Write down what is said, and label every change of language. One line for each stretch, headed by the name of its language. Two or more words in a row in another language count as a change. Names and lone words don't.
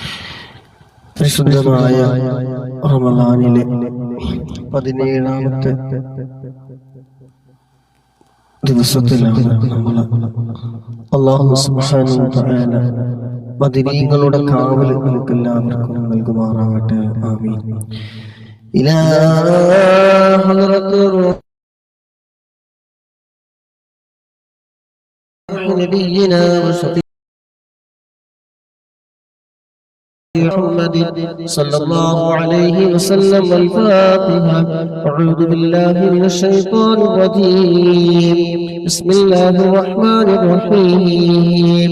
Malayalam: പരിശുദ്ധമായ റമളാനിലെ 17ാമത്തെ ദിവസത്തിലാണ് നമ്മൾ
Arabic: الله سبحانه وتعالى
Malayalam: മദീനകളുടെ കാവൽ നമുക്ക് എല്ലാവർക്കും നൽകുമാറാകട്ടെ.
Arabic: آمين. إلى حضرة نبينا محمد صلى الله عليه وسلم. الفاتحة. أعوذ بالله من الشيطان الرجيم. بسم الله الرحمن الرحيم.